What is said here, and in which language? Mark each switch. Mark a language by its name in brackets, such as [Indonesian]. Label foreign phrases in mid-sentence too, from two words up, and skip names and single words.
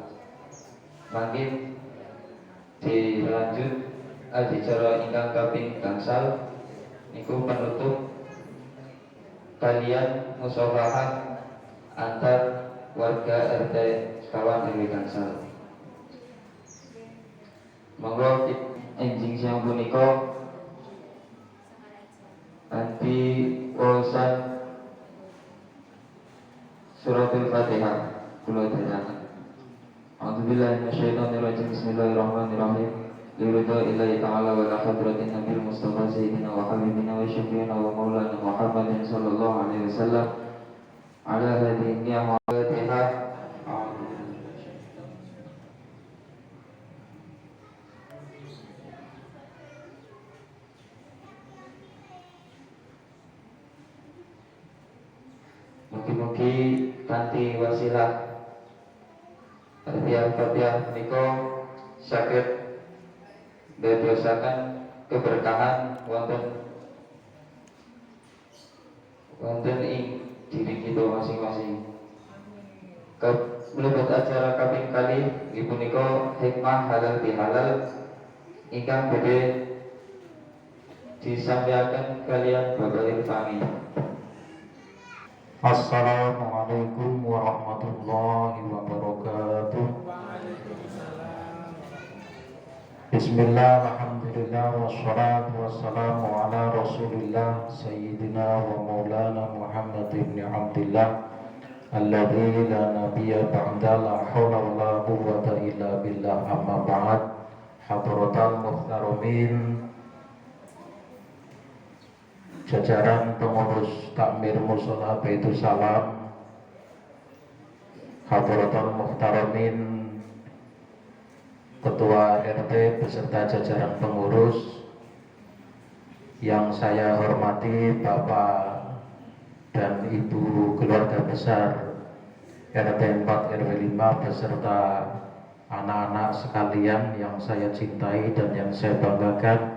[Javanese] Mangkin dilanjut adicara ingkang kaping gangsal niku penutup kalian musyawarah antar warga RT sekawan RW Gangsal. Monggo enjing siang punika anti wawasan suratul Fatihah kula dherekaken. [Arabic] أعوذ بالله من الشيطان الرجيم. بسم الله الرحمن الرحيم. لرضا الله تعالى ولا حضرة النبي المصطفى سيدنا وحبيبنا وشفيعنا ومولانا محمد صلى الله عليه وسلم على هذه نعمة والفاتحة. [Javanese] Mugi-mugi kanthi wasilah Al-Fatihah menika saged dadosaken keberkahan wonten ing diri kita masing-masing. Mlebet acara kaping kali punika hikmah halal bihalal ingkang badhe disampaikan kalian Bapak Irfani. [Arabic] السلام عليكم ورحمة الله وبركاته. بسم الله، الحمد لله، والصلاة والسلام على رسول الله سيدنا ومولانا محمد بن عبد الله الذي لا نبي بعد، لا حول ولا قوة إلا بالله، أما بعد. حضرات المحترمين, [Indonesian] jajaran pengurus takmir mushola Baitul Salam, [Arabic] حضرات المحترمين, [Indonesian] Ketua RT beserta jajaran pengurus yang saya hormati, Bapak dan Ibu keluarga besar RT 4 RW 5 beserta anak-anak sekalian yang saya cintai dan yang saya banggakan.